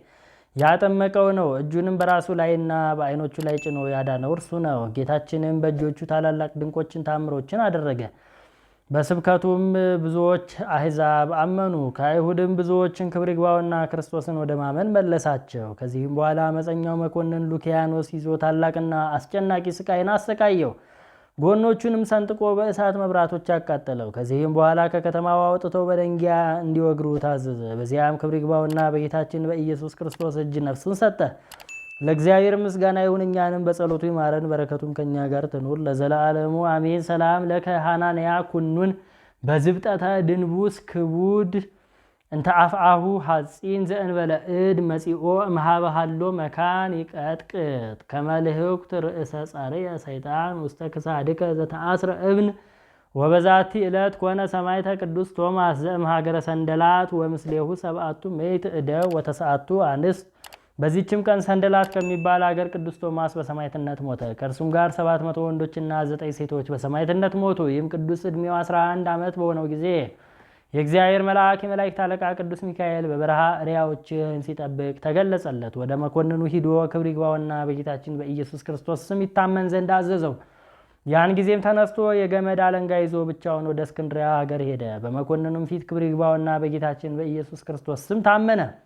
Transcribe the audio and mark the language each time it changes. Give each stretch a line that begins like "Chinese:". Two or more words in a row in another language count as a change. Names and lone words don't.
Amharic: ያጠመቀው ነው። እጁንም በራሱ ላይና በዓይኖቹ ላይ ጭኖ ያዳነው እርሱ ነው። ጌታችንም በእጆቹ ታላላቅ ድንቆችን ታምሮችን አደረገ። በስብከቱም ብዙዎች አሕዛብ አመኑ። ከአይሁድም ብዙዎችን ክብር ይግባውና ክርስቶስን ወደ ማመን መለሳቸው። ከዚህም በኋላ አመፀኛው መኮንን ሉኪያኖስ ይዞ ታላቅና አስጨናቂ ስቃይን አሰቃየው። ጎኖቹንም ሰንጥቆ በእሳት መብራቶች አቃጠለው። ከዚህም በኋላ ከከተማው አውጥተው በደንጊያ እንዲወግሩ ታዘዘ። በዚያም ክብር ይግባውና በጌታችን በኢየሱስ ክርስቶስ እጅ ነፍሱን ሰጠ። ለእግዚአብሔር ምስጋና ይሁን፣ እኛንም በጸሎቱ ይማረን፣ በረከቱም ከኛ ጋር ትኑር ለዘላለሙ አሜን።
Geez: ሰላም ለከ ሐናንያ ኩኑን በዝብጠተ ድንቡስ ክቡድ እንተ አፍአሁ ሐጺን ዘእንበለ እድ መጺኦ እምሃበ ሀሎ መካን ይቀጥቅጥ ከመልህኩት ርእሰ ጻርየ ሰይጣን ውስተ ክሳድከ ዘተአስረ እብን ወበዛቲ ዕለት ኮነ ሰማዕተ ቅዱስ ቶማስ ዘእምሃገረ ሰንደላት ወምስሌሁ ሰብአቱ ምዕት እደው ወተስዓቱ አንስት።
Amharic: በዚህችም ቀን ሰንደላት ከሚባል አገር ቅዱስ ቶማስ በሰማዕትነት ሞተ። ከእርሱም ጋር 700 ወንዶችና 9 ሴቶች በሰማዕትነት ሞቱ። ይህም ቅዱስ ዕድሜው 11 ዓመት በሆነው ጊዜ የእግዚአብሔር መልአክ የመላእክት አለቃ ቅዱስ ሚካኤል በበረሃ እሪያዎችን ሲጠብቅ ተገለጸለት። ወደ መኮንኑ ሂዶ ክብር ይግባውና በጌታችን በኢየሱስ ክርስቶስ ስም ይታመን ዘንድ አዘዘው። ያን ጊዜም ተነስቶ የገመድ አለንጋ ይዞ ብቻውን ወደ እስክንድርያ ሀገር ሄደ። በመኮንኑም ፊት ክብር ይግባውና በጌታችን በኢየሱስ ክርስቶስ ስም ታመነ።